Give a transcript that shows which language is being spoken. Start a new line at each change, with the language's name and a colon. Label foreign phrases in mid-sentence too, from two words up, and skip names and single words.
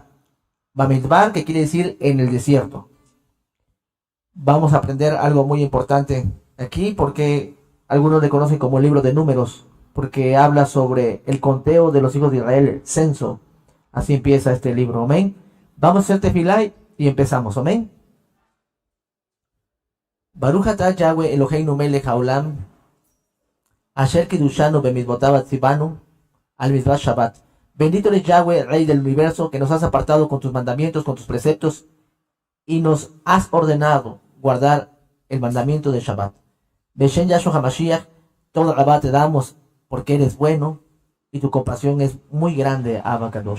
Spanish: Bamidbar, que quiere decir en el desierto. Vamos a aprender algo muy importante aquí porque algunos le conocen como el libro de números, porque habla sobre el conteo de los hijos de Israel, el censo. Así empieza este libro. Amén. Vamos a hacer tefilá y empezamos. Amén.
Hebrew: ברוך אתה יהוה אלוהינו מלך העולם אשר קדשנו במצוותיו וציוונו על מצוות שבת.
Spanish: Bendito eres Yahweh, Rey del universo, que nos has apartado con tus mandamientos, con tus preceptos, y nos has ordenado guardar el mandamiento de Shabbat.
Hebrew: בשם ישוע המשיח, תודה רבה
Spanish: te damos porque eres bueno y tu compasión es muy grande,
Hebrew: אבא קדוש.